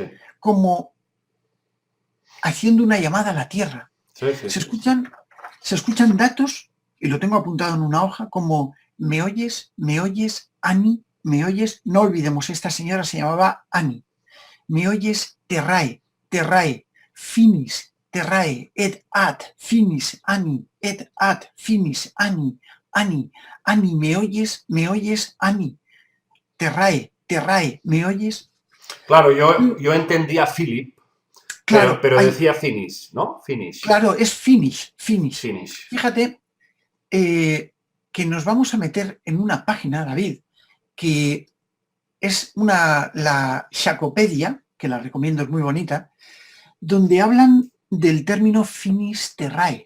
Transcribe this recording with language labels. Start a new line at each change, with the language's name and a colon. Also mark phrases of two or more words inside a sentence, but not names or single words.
Spanish: como haciendo una llamada a la Tierra. Sí, se escuchan datos, y lo tengo apuntado en una hoja, como ¿me oyes? ¿Me oyes? Annie, ¿me oyes? No olvidemos, esta señora se llamaba Annie. ¿Me oyes?
Latin: Terrae, finis, terrae, et ad, finis, Annie, et ad, finis,
Spanish: Annie, Annie, ¿me oyes? ¿Me oyes? Annie, terrae, ¿me oyes? Claro, yo entendía Philip, claro, pero decía finish, ¿no? Finish. Claro, es finish. Fíjate que nos vamos a meter en una página, David, que es la Shacopedia, que la recomiendo, es muy bonita, donde hablan del término finisterrae.